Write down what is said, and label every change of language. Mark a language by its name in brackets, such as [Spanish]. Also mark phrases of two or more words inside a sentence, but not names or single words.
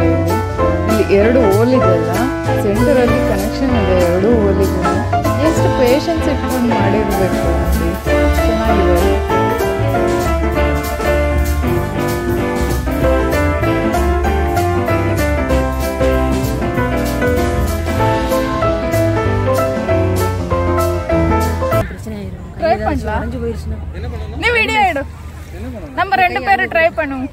[Kannada] ಇಲ್ಲಿ ಎರಡು ಹೋಲ್ ಇದೆಲ್ಲ, ಸೆಂಟರಲ್ಲಿ ಕನೆಕ್ಷನ್ ಇದೆ ಎರಡು ಹೋಲಿಗೂ. ಎಷ್ಟು ಪೇಷನ್ಸ್ ಇಟ್ಕೊಂಡು ಮಾಡಿರಬೇಕು ನೋಡಿ, ಚೆನ್ನಾಗಿದೆ. [Tamil] ட்ரை பண்ணலாம். நீ வீடியோ எடு, நம்ம 2 பேரும் ட்ரை பண்ணுவோம்.